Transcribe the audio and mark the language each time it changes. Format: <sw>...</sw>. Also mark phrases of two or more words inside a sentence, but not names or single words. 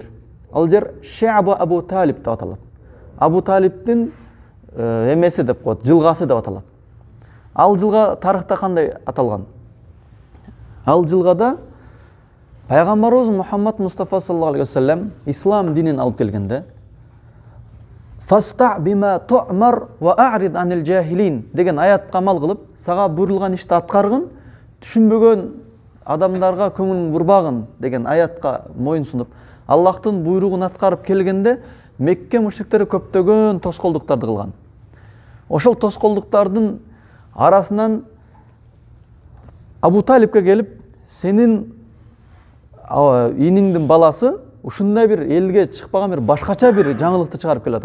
<ky>Ал жер Ша'бу Абу Талиб деп аталат. Абу Талибтин эмеси деп коет, жылгасы деп аталат. Ал жылга тарыхта кандай аталган? Ал жылгада пайгамбарыбыз Мухаммад Мустафа</ky> <ar>صلى الله عليه وسلم</ar> <ky>ислам динин алып келгенде</ky> <ar>فاصدع بما تؤمر وأعرض عن الجاهلين</ar> <ky>деген аятка амал кылып, сага буйрулган ишти аткаргын, түшүнбөгөн адамдарга көңүлүң бурбагын деген аятка моюн сунуп, Аллахтын буйругун аткарып келгенде Мекке мушриктери көптөгөн тоскоолдуктарды кылган. Ошол тоскоолдуктардын арасынан Абу Талибке келип, сенин иниңдин баласы ушундай бир элге чыкпаган бир башкача бир жаңылыкты чыгарып келатат.</ky>